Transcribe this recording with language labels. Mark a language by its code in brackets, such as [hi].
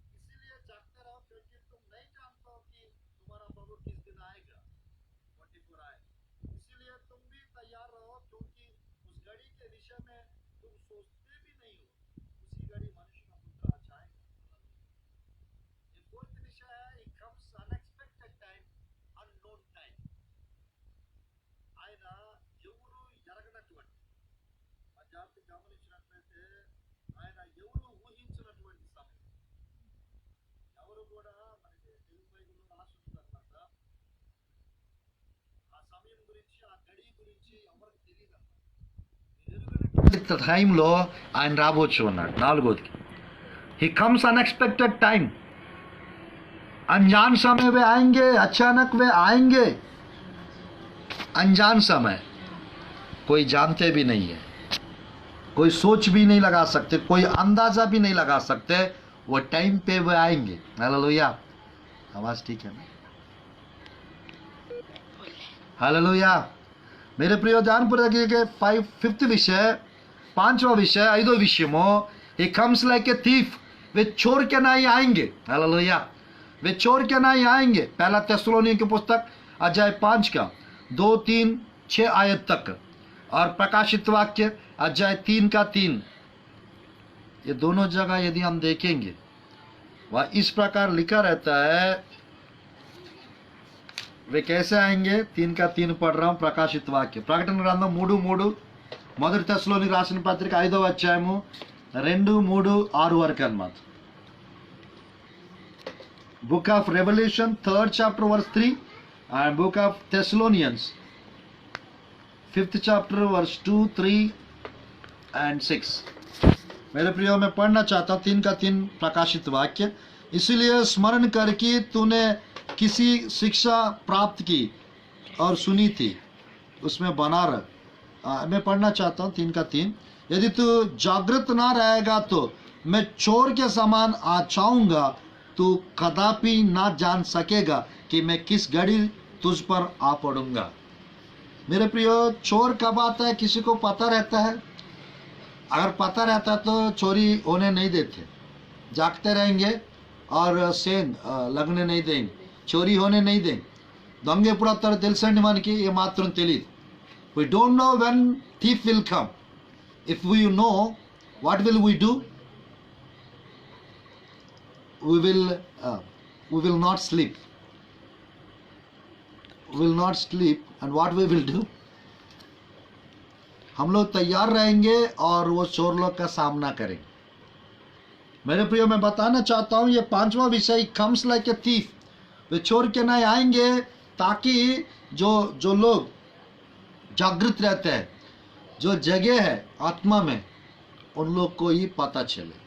[hi] इसीलिए जागते रहो क्योंकि तुम नहीं जानते हो कि तुम्हारा प्रभु किस दिन आएगा। 44 आए, इसीलिए तुम भी तैयार रहो क्योंकि उस घड़ी के विषय में तुम सोचते भी नहीं हो, उसी घड़ी मनुष्य का पुत्र आ जाएगा। ये फोर्थ विषय है, [en] it comes unexpected time, unknown time. [te] ఆయన ఎవరు ఎరగనటువంటి, ఆ జాతి గమనించినట్లయితే ఆయన ఎవరు ఊహించినటువంటి సమయం, ఎవరు కూడా మనకి తెలుగు బైబిల్లో రాసి ఉంటుందన్నమాట, ఆ సమయం గురించి ఆ గడి గురించి ఎవరికి తెలియదు అన్నమాట। టైంలో ఆయన రాబోచ్చు అన్నాడు నాలుగోది, [en] he comes unexpected time, [hi] अनजान समय वे आएंगे, अचानक वे आएंगे। अनजान समय कोई जानते भी नहीं है, कोई सोच भी नहीं लगा सकते, कोई अंदाजा भी नहीं लगा सकते, वो टाइम पे वे आएंगे। हालेलुया, आवाज ठीक है ना? हालेलुया। मेरे प्रिय ध्यानपूर्वक के फिफ्थ विषय, पांचवा विषय, [te] ఐదో విషయము, [en] he comes like a thief, [hi] वे चोर के नहीं आएंगे। हालेलुया, वे चोर के नहीं आएंगे। पहला थिस्सलुनीकियों की पुस्तक अध्याय 5 का 2, 3, 6 आयत तक, और प्रकाशित वाक्य अध्याय 3 का 3, ये दोनों जगह यदि हम देखेंगे वह इस प्रकार लिखा रहता है, वे कैसे आएंगे। 3 का 3 पढ़ रहा हूं, प्रकाशित वाक्य, [te] ప్రకటన గ్రంథం 3:3, మొదటి తెస్సలోనికి రాసిన పత్రిక 5వ అధ్యాయము 2, 3, 6 వరకు అన్నమాట। [en] Book of Revelation 3rd chapter verse 3 and book of Thessalonians 5th chapter verse 2, 3 and 6। [hi] मेरे प्रियो मैं पढ़ना चाहता हूँ 3 का 3 प्रकाशित वाक्य। इसलिए स्मरण कर कि तूने किसी शिक्षा प्राप्त की और सुनी थी उसमें बना रह। मैं पढ़ना चाहता हूँ 3 का 3, यदि तू जागृत ना रहेगा तो मैं चोर के समान आ जाऊंगा, तू कदापि ना जान सकेगा कि मैं किस घड़ी तुझ पर आ पड़ूंगा। मेरे प्रियो, चोर कब आता है किसी को पता रहता है? अगर पता रहता तो चोरी होने नहीं देते, जागते रहेंगे और सेंध लगने नहीं देंगे, चोरी होने नहीं देंगे। [te] దొంగ ఎప్పుడు వస్తాడో తెలుసండి మనకి, ఏ మాత్రం తెలియదు। [en] we don't know when thief will come. if we know, what will we do? we will not sleep, and what we will do? [hi] हम लोग तैयार रहेंगे और वो चोर लोग का सामना करेंगे। मेरे प्रियो, मैं बताना चाहता हूँ ये पांचवा विषय, कम्स लाइक ए थीफ, वे चोर के नहीं आएंगे, ताकि जो लोग जागृत रहते हैं, जो जगह है आत्मा में, उन लोग को ही पता चले।